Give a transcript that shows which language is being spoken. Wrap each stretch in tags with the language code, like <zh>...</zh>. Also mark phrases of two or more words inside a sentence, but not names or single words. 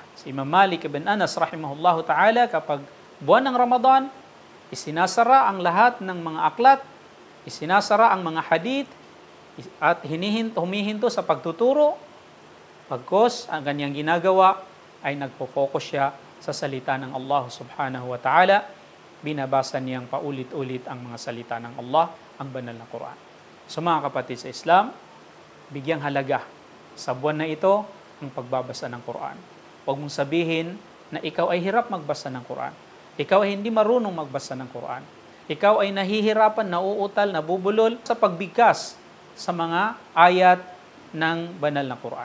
<tl>Si Imam Malik ibn Anas</tl> <ar>رحمه الله تعالى,</ar> <tl>kapag buwan ng Ramadan, isinasara ang lahat ng mga aklat, isinasara ang mga hadith, at humihinto sa pagtuturo. Pagkos ang kanyang ginagawa ay nagpo-focus siya sa salita ng Allah</tl> <ar>سبحانه وتعالى.</ar> <tl>Binabasa niyang paulit-ulit ang mga salita ng Allah, ang banal na Quran. So mga kapatid sa Islam, bigyang halaga sa buwan na ito ang pagbabasa ng Quran. Huwag mong sabihin na ikaw ay hirap magbasa ng Quran. Ikaw ay hindi marunong magbasa ng Quran. Ikaw ay nahihirapan, nauutal, nabubulol sa pagbigkas sa mga ayat ng banal na Quran.</tl>